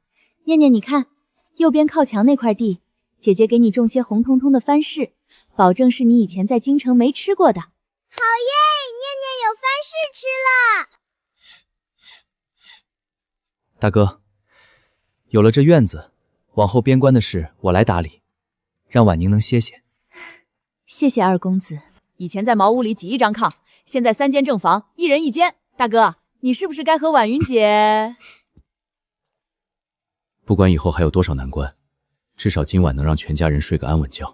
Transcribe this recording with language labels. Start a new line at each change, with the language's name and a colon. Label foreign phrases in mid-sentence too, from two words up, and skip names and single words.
Chinese: 念念，你看，右邊靠牆那塊地，姐姐給你種些紅彤彤的番柿，保證是你以前在京城沒吃過的。好耶，念念有番柿吃了。大哥，有了這院子，往後邊關的事我來打理，讓婉寧能歇歇。謝謝二公子。以前在茅屋裡擠一張炕，現在3間正房，1人1間。大哥，你是不是該和婉雲姐…… 不管以後還有多少難關，至少今晚能讓全家人睡個安穩覺。